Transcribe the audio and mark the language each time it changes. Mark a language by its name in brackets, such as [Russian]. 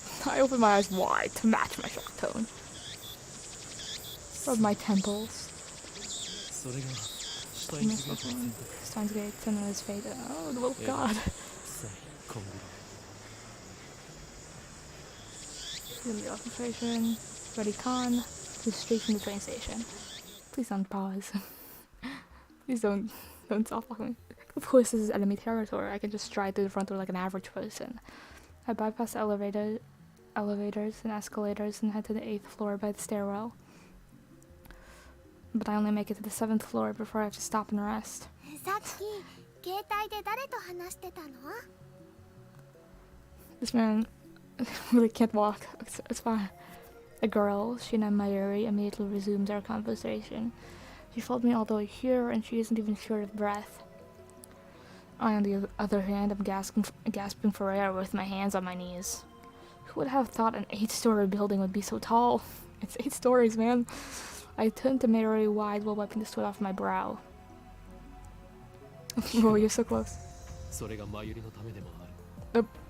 [English] I opened my eyes wide to match my shock tone. Rub my temples. [Japanese] それがシュタインズゲートの選択。 [English] Steins Gate and his fate. Oh, well, God. [Japanese] 臭いコンビニ。 [English] The occupation. Ready con. To street from the train station. Please don't pause. Please don't stop fucking me. Of course, this is enemy territory. I can just stride through the front door like an average person. I bypass the elevators and escalators and head to the 8th floor by the stairwell. But I only make it to the 7th floor before I have to stop and rest. [Japanese] さっき携帯で誰と話してたの？ [English] This man really can't walk. It's fine. A girl, Shina Mayuri, immediately resumes our conversation. She followed me all the way here, and she isn't even short of breath. I, on the other hand, am gasping for air with my hands on my knees. Who would have thought an 8-story building would be so tall? It's 8 stories, man. I turned to Mayuri wide while wiping the sweat off my brow. Oh, you're so close. [Japanese] それがマユリのためでもある。